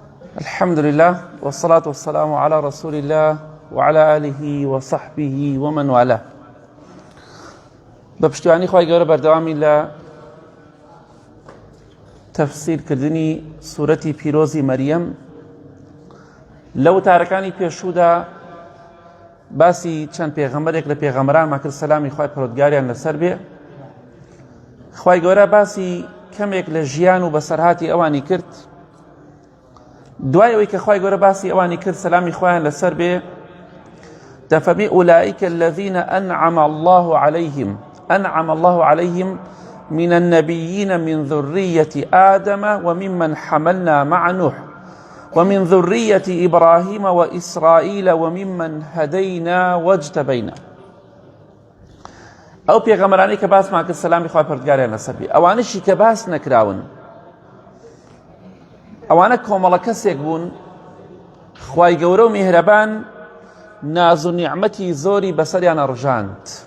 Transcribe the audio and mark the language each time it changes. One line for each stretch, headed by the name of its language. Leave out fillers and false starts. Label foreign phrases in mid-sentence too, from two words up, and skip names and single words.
Arabic: الحمد لله والصلاة والسلام على رسول الله وعلى آله وصحبه ومن والاه.
Central Kurdish: بپشتیوانی خوای گەورە بەردەوامی لە تەفسیرکردنی سوورەتی پیرۆزی مەریەم لە وتارەکانی پێشوودا باسی چەند پێغەمبەرێک لە پێغەمبەرانمان کرد سەلامی خوای پەروەردگاریان لەسەر بێ. خوای گەورە باسی کەمێک لە ژیان و بەسەرهاتی ئەوانی کرد. دوای ئەوەی کە خوای گەورە باسی ئەوانی کرد سەلامی خوایان لەسەر بێ دەفەرمی
Arabic: ئولائیکە الذین ئەنعم الله عليهم من النبيين من ذرية آدم وممن حملنا مع نوح ومن ذرية إبراهيم وإسرائيل وممن هدينا واجتبينا.
Central Kurdish: ئەو پێغەمبەرانەی کە باسمان کرد سەلامی خوای پەروەردگاریان لەسەر بێ، ئەوانەشی کە باس نەکراون، ئەوانە کۆمەڵە کەسێک بوون خوای گەورە و میهرەبان ناز و نیعمەتی زۆری بەسەریانە ڕژاند.